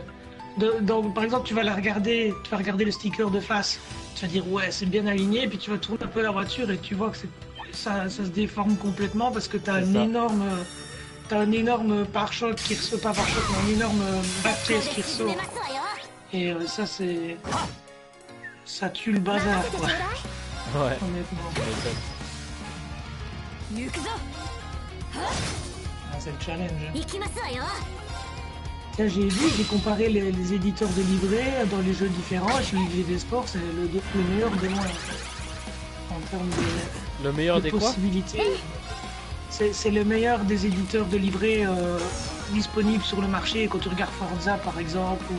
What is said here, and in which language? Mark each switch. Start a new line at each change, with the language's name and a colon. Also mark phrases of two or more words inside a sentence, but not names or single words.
French: Par exemple, tu vas regarder le sticker de face, tu vas dire ouais, c'est bien aligné, puis tu vas tourner un peu la voiture et tu vois que ça se déforme complètement parce que tu as C'est ça. un énorme pare-choc qui ressort, pas pare-choc, mais un énorme back-case qui
Japanese: 進め
French: ressort.
Japanese: ますわよ
French: Et ça tue le bazar,
Japanese: 任せてちょう
French: quoi,
Japanese: だい
French: Ouais. honnêtement. Mais
Japanese: 行くぞ
French: Ah, c'est le challenge.
Japanese: 行きますわよ
French: Tiens, j'ai comparé les éditeurs de livrets dans les jeux différents, et celui de des sports, c'est le meilleur des moins, en fait. En termes le meilleur de des quoi? possibilités. C'est le meilleur des éditeurs de livrets disponibles sur le marché, quand tu regardes Forza, par exemple, ou...